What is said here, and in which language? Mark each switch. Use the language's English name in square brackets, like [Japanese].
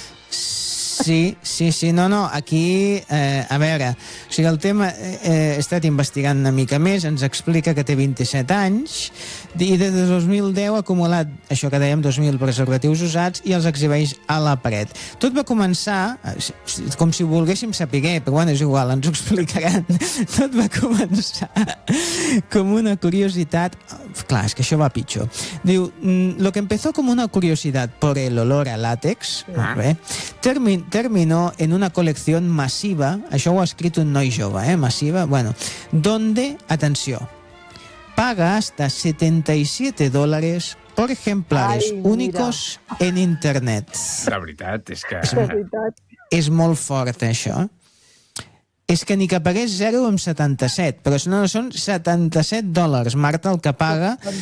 [Catalan] Sí, sí, sí, no, no, aquí, a veure, o sigui, el tema, he estat investigant una mica més, ens explica que té 27 anys, i des de 2010 ha acumulat, això que dèiem, 2.000 preservatius usats, i els exhibeix a la paret. Tot va començar, com si volguéssim saber, però bueno, és igual, ens ho explicaran, tot va començar com una curiositat, clar, és que això va pitjor. [Spanish] Diu, lo que empezó como una curiosidad por el olor a látex, [Catalan] molt bé, [Spanish] terminó en una colección masiva, [Catalan] això ho ha escrit un noi jove, [Spanish] masiva, bueno, donde, [Catalan] atenció, [Spanish] paga hasta $77 por ejemplares únicos en internet. [Catalan] La veritat és que... És molt fort, això. És que ni que pagués 0,77, però no, són $77, Marta, el que paga...